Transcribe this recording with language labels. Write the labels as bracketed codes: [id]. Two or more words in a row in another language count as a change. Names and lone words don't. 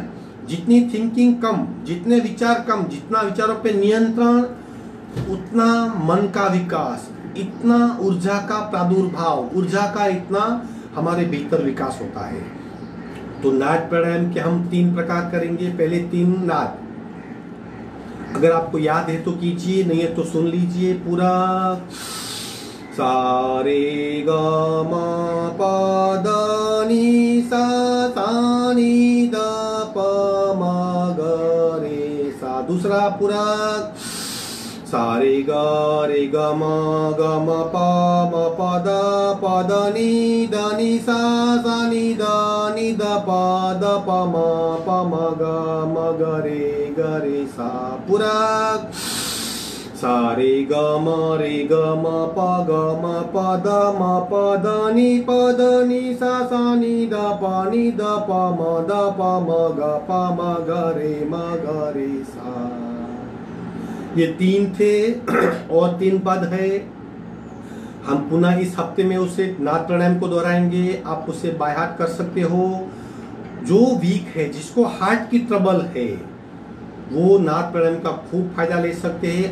[hi] जितनी थिंकिंग कम, जितने विचार कम, जितना विचारों पे नियंत्रण, उतना मन का विकास, इतना ऊर्जा का प्रादुर्भाव, ऊर्जा का इतना हमारे भीतर विकास होता है। तो नाद प्राणायाम के हम 3 प्रकार करेंगे। पहले 3 नाद, अगर आपको याद है तो कीजिए, नहीं है तो सुन लीजिए पूरा। सा रे ग म प द नि सा नी द प म ग रे सा। दूसरा पूरा, सा रे ग म प द नी सा नी द प म ग रे सा। पूरा, सा रे ग म प द नी सा नी द प म ग रे सा। ये 3 थे और 3 पद है। हम पुनः इस हफ्ते में उसे नाद प्राणायाम को दोहराएंगे। आप उसे [en] by heart [hi] कर सकते हो। जो वीक है, जिसको हार्ट की ट्रबल है, वो नाद प्राणायाम का खूब फायदा ले सकते हैं।